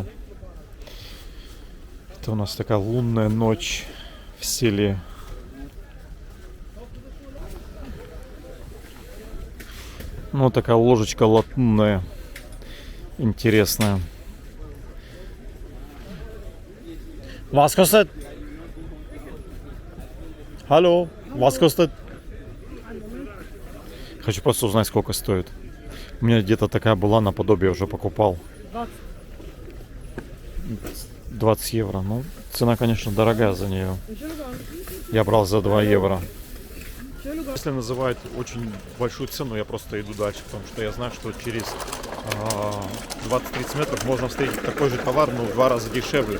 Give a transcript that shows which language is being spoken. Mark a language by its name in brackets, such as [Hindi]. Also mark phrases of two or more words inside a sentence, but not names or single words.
[Russian] Это у нас такая лунная ночь в селе. Ну, такая ложечка латунная, интересная. [German] Was kostet? Hallo, was kostet? [Russian] Хочу просто узнать, сколько стоит. У меня где-то такая была, наподобие уже покупал. 20 евро. Ну, цена, конечно, дорогая за нее. Я брал за 2 евро. Если называют очень большую цену, я просто иду дальше, потому что я знаю, что через 20-30 метров можно встретить такой же товар, но в 2 раза дешевле.